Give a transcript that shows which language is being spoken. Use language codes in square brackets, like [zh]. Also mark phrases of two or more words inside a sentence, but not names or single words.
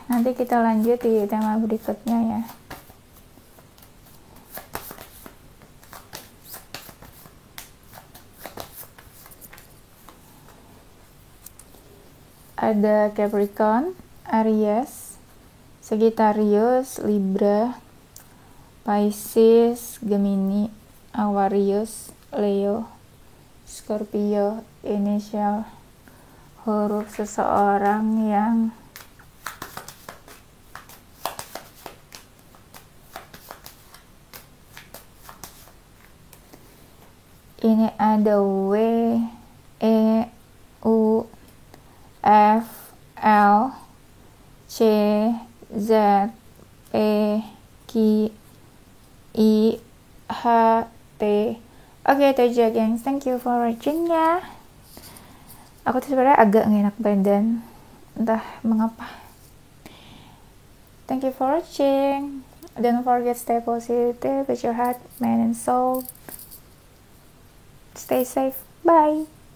[id] Nanti kita lanjut di tema berikutnya ya. Ada Capricorn, Aries, Sagittarius, Libra, Pisces, Gemini, Aquarius, Leo, Scorpio. Inisial huruf seseorang yang ini ada W, E, U, F, L, C, Z, E, Q, I, H, T. Oke, itu aja gengs. [en] Thank you for watching ya. [id] Aku tuh sebenarnya agak gak enak badan, entah mengapa. [en] Thank you for watching. Don't forget, stay positive with your heart, mind, and soul. Stay safe. Bye.